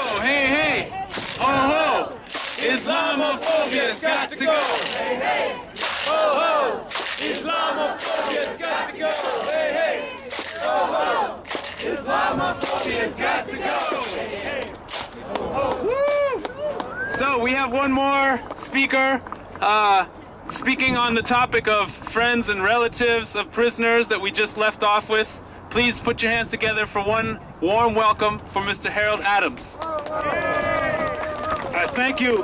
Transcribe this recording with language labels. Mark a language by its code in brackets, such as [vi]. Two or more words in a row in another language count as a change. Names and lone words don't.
[en] Hey, hey, ho, ho. Islamophobia's got to go. Hey, hey, ho, ho. Islamophobia's got to go. Hey, hey, ho, ho. Islamophobia's got to go. Hey, hey, ho, ho. Woo! So we have one more speaker. Speaking on the topic of friends and relatives of prisoners that we just left off with, please put your hands together for one warm welcome for Mr. Harold Adams. Thank you.